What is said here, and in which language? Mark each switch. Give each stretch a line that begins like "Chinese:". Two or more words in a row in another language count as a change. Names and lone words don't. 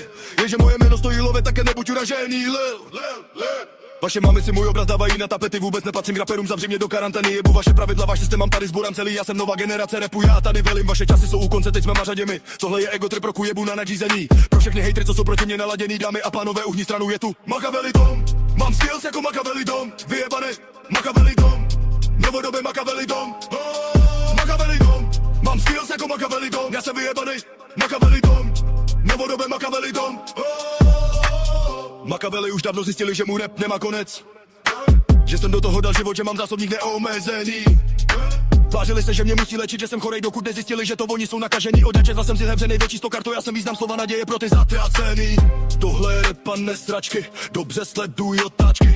Czech: Jenže moje jméno stojí love, také nebuď uražený, lil. Vaše mamy si můj obraz dávají na tapety, vůbec nepatřím k raperům, zavři mě do karantény, jebu vaše pravidla, váš systém mám tady zborám celý, já jsem nová generace rapu, já tady velím, vaše časy jsou u konce, teď jsme na řadě my. Tohle je
English: ego trip
Czech: roku, jebu na nadřízení. Pro všechny hejtry, co jsou proti mě naladěný, dámy a pánové, uhní stranu je tu Machiavelli dom, mám skills jako Machiavelli dom, vyjebanej Machiavelli dom, novodobý Machiavelli dom, Machiavelli dom, mám skills jako Machiavelli dom, já jsem vyjebanej Machiavelli dom, novodobý Machiavelli dom. Machiavelli už dávno zjistili, že mu rap nemá konec. Že jsem do toho dal život, že mám zásobník neomezený. Tvářili se, že mě musí léčit, že jsem chorej, dokud nezjistili, že to oni jsou nakažený. Od začátku jsem si hevřenej větší 100 kartou, já jsem význam slova naděje pro ty zatracený. Tohle je rap a nesračky, dobře sleduj otáčky.